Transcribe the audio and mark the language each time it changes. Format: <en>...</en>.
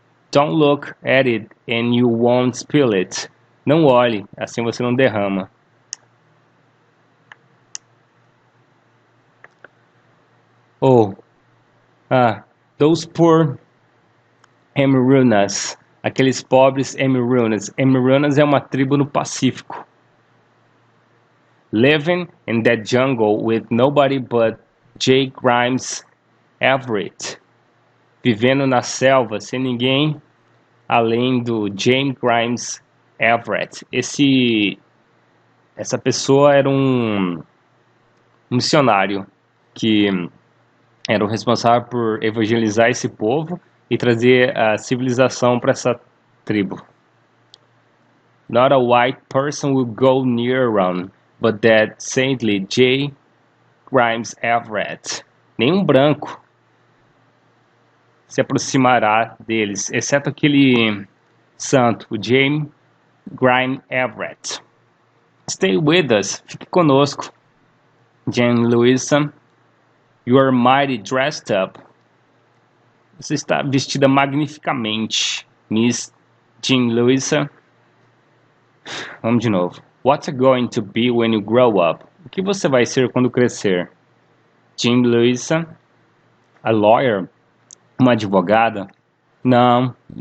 <en>Don't look at it and you won't spill it.</en> <pt>Não olhe, assim você não derrama.</pt> <en>Oh, those poor Emirunas,</en> <pt>aqueles pobres Emirunas. Emirunas é uma tribo no Pacífico.</pt> <en>Living in that jungle with nobody but J. Grimes Everett.</en> <pt>Vivendo na selva sem ninguém além do James Grimes Everett. Essa pessoa era um missionário que era o responsável por evangelizar esse povo e trazer a civilização para essa tribo.</pt> <en>Not a white person will go near one, but that saintly J.</en> <pt>Grimes Everett. Nenhum branco se aproximará deles, exceto aquele santo, o James Grimes Everett.</pt> <en>Stay with us,</en> <pt>fique conosco.</pt> <en>Jane Louisa, you are mighty dressed up.</en> <pt>Você está vestida magnificamente, Miss Jean Louisa. Vamos de novo.</pt> <en>What's it going to be when you grow up?</en> <pt>O que você vai ser quando crescer? Jean Louisa,</pt> <en>a lawyer,</en> <pt>uma advogada? Não.</pt>